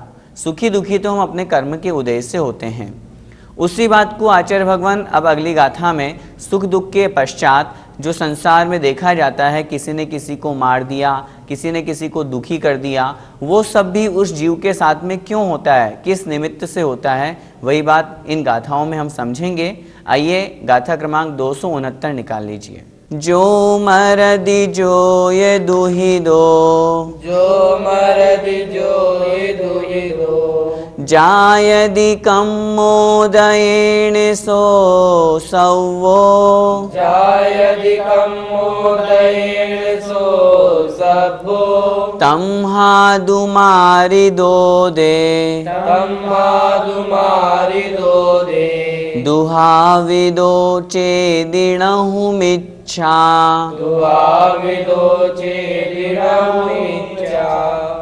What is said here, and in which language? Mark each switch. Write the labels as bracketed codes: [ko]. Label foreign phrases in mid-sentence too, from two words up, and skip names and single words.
[hi] सुखी दुखी तो हम अपने कर्म के उदय से होते हैं। उसी बात को आचार्य भगवान अब अगली गाथा में सुख दुख के पश्चात जो संसार में देखा जाता है, किसी ने किसी को मार दिया, किसी ने किसी को दुखी कर दिया, वो सब भी उस जीव के साथ में क्यों होता है, किस निमित्त से होता है, वही बात इन गाथाओं में हम समझेंगे। आइए गाथा क्रमांक 269 निकाल लीजिए। [pra] जो मरदि जो ये दुहि दो, जो मरदि जो ये दुहि दो, जायदि कम्मोदयेन सो सवो, जायदि कम्मोदयेन सो सवो, तम्हादु मारि दो दे, तम्हादु मारि दो दे, दुहाविदो चेदिणहु मिच्छा, दुहाविदो चेदिणहु मिच्छा।